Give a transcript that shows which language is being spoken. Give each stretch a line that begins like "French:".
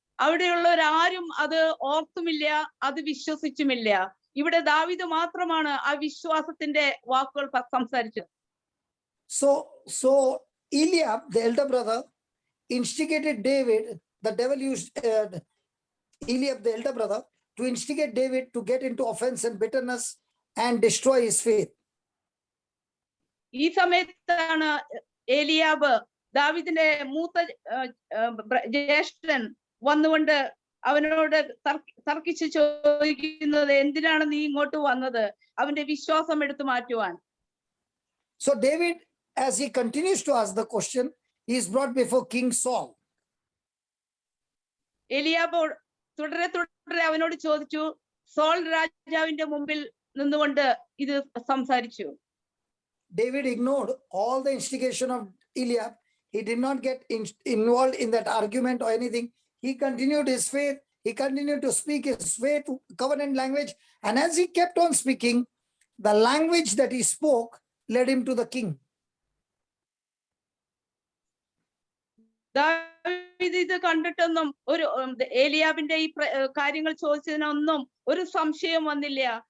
Malayalam: അവിടെയുള്ളവരാരും അത് ഓർത്തുമില്ല, അത് വിശ്വസിച്ചുമില്ല. ഇവിടെ ദാവീദ് മാത്രമാണ് ആ വിശ്വാസത്തിന്റെ വാക്കുകൾ സംസാരിച്ചത്.
English: So Eliab, the elder brother, instigated David. The devil used Eliab, the elder brother, to instigate David to get into offense and bitterness and destroy his faith.
Malayalam: ഈ സമയത്താണ് ഏലിയാബ്, ദാവീദിന്റെ മൂത്ത ജ്യേഷ്ഠൻ, വന്നുകൊണ്ട് അവനോട് തർക്കിച്ച് ചോദിക്കുന്നത്, എന്തിനാണ് നീ ഇങ്ങോട്ട് വന്നത്? അവന്റെ വിശ്വാസം എടുത്തു മാറ്റുവാൻ.
English: So David, as he continues to ask the question, he is brought before King Saul.
Malayalam: Eliab തുടരെ അവനോട് ചോദിച്ചു. സോൾ രാജാവിന്റെ മുമ്പിൽ നിന്നുകൊണ്ട് ഇത് സംസാരിച്ചു.
English: David ignored all the instigation of Eliab. He did not get involved in that argument or anything. He continued his faith. He continued to speak his faith, covenant language. And as he kept on speaking, the language that he spoke led him to the king.
Malayalam: ദാവീദ് ഇത് കണ്ടിട്ടൊന്നും ഏലിയാബിന്റെ ഈ കാര്യങ്ങൾ ചോദിച്ചതിനൊന്നും ഒരു സംശയം വന്നില്ല.